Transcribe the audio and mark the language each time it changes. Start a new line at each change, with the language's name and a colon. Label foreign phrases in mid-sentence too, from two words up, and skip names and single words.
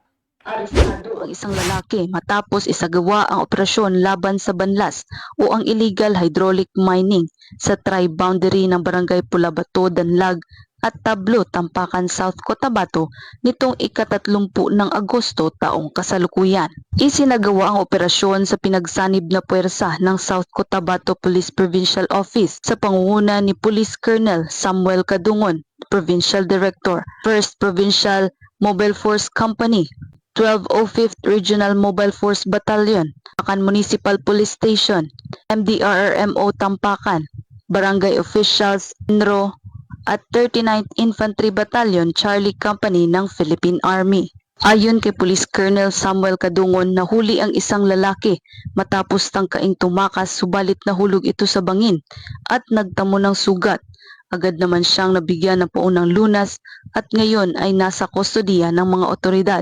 Filipino: Arestado ang isang lalaki matapos isagawa ang operasyon laban sa banlas o ang
English: illegal hydraulic mining
Filipino: sa tri-boundary ng Barangay Pulabato, Danlag at Tablo, Tampakan, South Cotabato nitong ika-30 ng Agosto taong kasalukuyan. Isinagawa ang operasyon sa pinagsanib na puwersa ng South Cotabato Police Provincial Office sa pangunguna ni Police Colonel Samuel Kadungon, Provincial Director, 1st Provincial Mobile Force Company, 1205th Regional Mobile Force Battalion, Tampakan Municipal Police Station, MDRRMO Tampakan, Barangay Officials, NRO, at 39th Infantry Battalion Charlie Company ng Philippine Army. Ayon kay Police Colonel Samuel Kadungon, nahuli ang isang lalaki matapos tangkaing tumakas subalit nahulog ito sa bangin at nagtamo ng sugat. Agad naman siyang nabigyan ng paunang lunas at ngayon ay nasa kustodiya ng mga otoridad.